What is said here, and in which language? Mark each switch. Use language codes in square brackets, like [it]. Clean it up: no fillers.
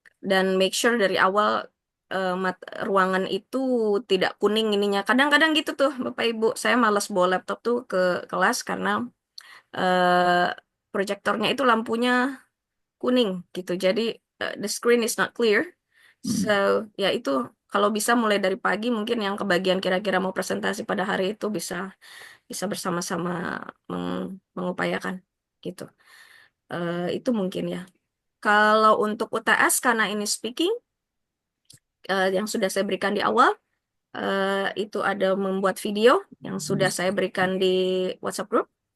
[id] Dan make sure dari awal ruangan itu tidak kuning ininya. Kadang-kadang gitu tuh, Bapak Ibu, saya malas bawa laptop tuh ke kelas karena proyektornya itu lampunya kuning gitu. [en] Jadi the screen is not clear. [id] So ya itu kalau bisa mulai dari pagi mungkin yang kebagian kira-kira mau presentasi pada hari itu bisa bersama-sama mengupayakan gitu. Itu mungkin ya. Kalau untuk UTS karena ini speaking yang sudah saya berikan di awal itu ada membuat video yang sudah saya berikan di WhatsApp group.